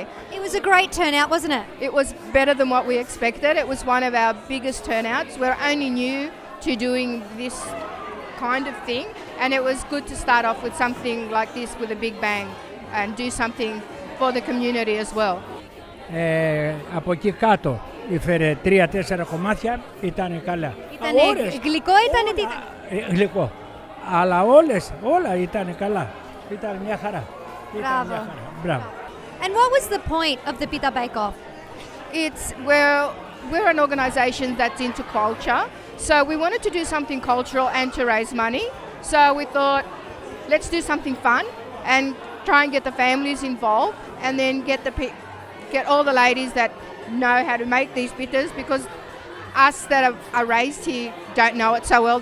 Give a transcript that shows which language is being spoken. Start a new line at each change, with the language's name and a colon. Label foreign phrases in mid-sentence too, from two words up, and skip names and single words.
English: It was a great turnout, wasn't it? It was better than what we expected. It was one of our biggest turnouts. We're only new to doing this kind of thing, and it was good to start off with something like this with a big bang and do something for the community as well.
Greek: Από εκεί κάτω ήφερε 3-4 κομμάτια, ήταν καλά. Γλυκό ήτανε, τι ήταν? Γλυκό. Αλλά όλα ήταν καλά. Ήταν μια χαρά. Μπράβο. Μπράβο.
English: And what was the point of the Pita Bake-Off? It's we're an organisation that's into culture, so we wanted to do something cultural and to raise money. So we thought, let's do something fun and try and get the families involved, and then get all the ladies that know how to make these pitas, because us that are raised here don't know it so well.